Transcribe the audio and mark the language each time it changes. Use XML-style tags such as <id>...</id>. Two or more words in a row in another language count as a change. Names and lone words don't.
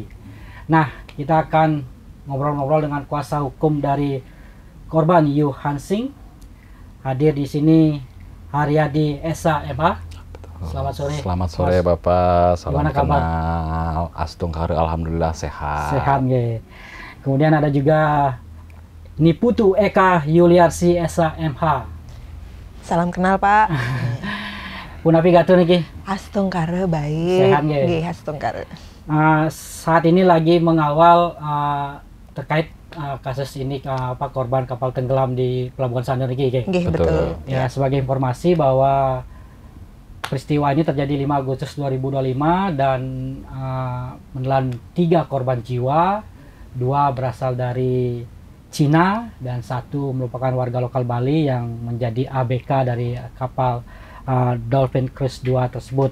<id>Nah, kita akan ngobrol-ngobrol dengan kuasa hukum dari korban Yu Hansing. Hadir di sini Haryadi Esa MA. Selamat sore. Selamat sore Bapak. Salam Gimana kabar? kenal. Astung Kare, alhamdulillah sehat. Sehat ya. Kemudian ada juga Niputu Eka Yuliarsi Esa MH. Salam kenal Pak.</id> <ban>Punapi gatu niki.</ban> <id>Astung Kare baik. Sehat nggih?</id> <ban>Nggih, Astung Kare.</ban> <id>Saat ini lagi mengawal terkait kasus ini, korban kapal tenggelam di Pelabuhan Sanur niki. Nggih, betul. Ya, sebagai informasi bahwa peristiwa ini terjadi 5 Agustus 2025 dan menelan 3 korban jiwa, 2 berasal dari Cina dan 1 merupakan warga lokal Bali yang menjadi ABK dari kapal Dolphin Cruise 2 tersebut.</id>